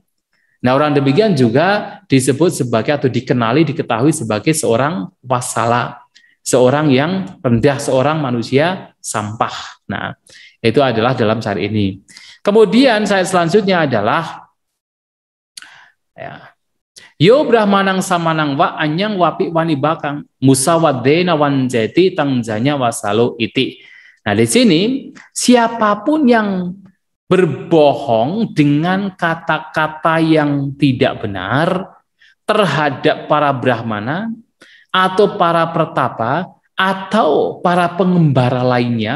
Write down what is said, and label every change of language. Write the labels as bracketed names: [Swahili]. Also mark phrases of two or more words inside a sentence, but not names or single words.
[Indonesian] Nah, orang demikian juga disebut sebagai atau diketahui sebagai seorang wasala, seorang yang rendah, seorang manusia sampah. Nah, itu adalah dalam syair ini. Kemudian syair selanjutnya adalah ya, [Pali] Yo brahmanang samanang wa anyang wapi wani bakang musawadena wanjeti tangjanya wasalo iti. [Indonesian] Nah, di sini siapapun yang berbohong dengan kata-kata yang tidak benar terhadap para brahmana atau para pertapa atau para pengembara lainnya.